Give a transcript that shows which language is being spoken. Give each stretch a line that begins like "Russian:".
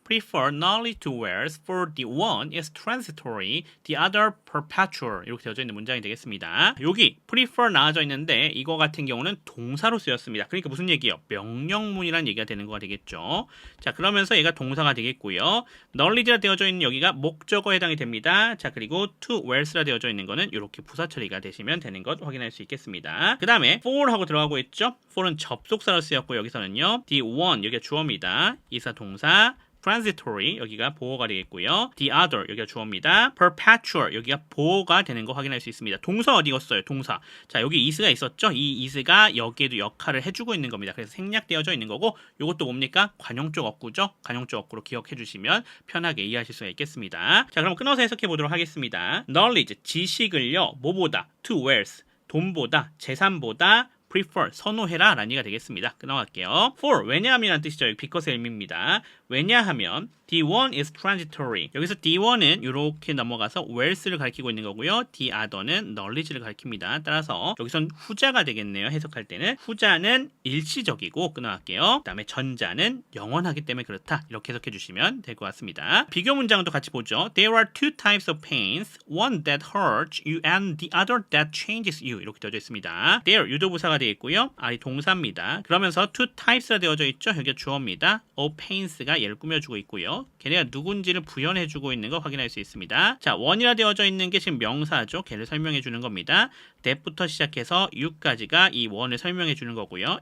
English: Prefer knowledge to words for the one is transitory, the other perpetual
Korean: 이렇게 되어져 있는 문장이 되겠습니다. 여기 prefer 나와져 있는데 이거 같은 경우는 동사로 쓰였습니다. 그러니까 무슨 얘기예요? 명령문이라는 얘기가 되는 거가 되겠죠. 자, 그러면서 얘가 동사가 되겠고요. knowledge라 되어져 있는 여기가 목적어에 해당이 됩니다. 자, 그리고 to words라 되어져 있는 거는 이렇게 부사 처리가 되시면 되는 것 확인할 수 있겠습니다. 그 다음에 for 하고 들어가고 있죠. for는 접속사로 쓰였고 여기서는요. the one 여기가 주어입니다. 이사 동사, transitory 여기가 보어가 되겠고요. the other 여기가 주어입니다. perpetual 여기가 보어가 되는 거 확인할 수 있습니다. 동사 어디 갔어요? 동사. 자, 여기 is가 있었죠? 이 is가 여기에도 역할을 해주고 있는 겁니다. 그래서 생략되어져 있는 거고 이것도 뭡니까? 관용적 어구죠? 관용적 어구로 기억해 주시면 편하게 이해하실 수가 있겠습니다. 자, 그럼 끊어서 해석해 보도록 하겠습니다. knowledge 지식을요. 뭐보다? to wealth 돈보다, 재산보다 prefer, 선호해라 라는 얘기가 되겠습니다. 끊어갈게요. for, 왜냐하면 뜻이죠. 여기 because의 의미입니다. 왜냐하면
English: D1 is transitory.
Korean: 여기서 D1은 이렇게 넘어가서 whereas를 가리키고 있는 거고요. The other는 knowledge를 가리킵니다. 따라서 여기선 후자가 되겠네요. 해석할 때는 후자는 일시적이고 끊어갈게요. 그 다음에 전자는 영원하기 때문에 그렇다. 이렇게 해석해 주시면 될 것 같습니다. 비교 문장도 같이 보죠.
English: There are two types of pains. One that hurts you and the other that changes you.
Korean: 이렇게 되어져 있습니다. There 유도부사가 되어 있고요. R이 동사입니다. 그러면서 two types가 되어져 있죠. 여기가 주어입니다. of pains가 얘를 꾸며주고 있고요. 걔네가 누군지를 부연해주고 있는 거 확인할 수 있습니다. 자, 원이라 되어져 있는 게 지금 명사죠. 걔를 설명해 주는 겁니다. that부터 시작해서 you까지가 이 원을 설명해 주는 거고요.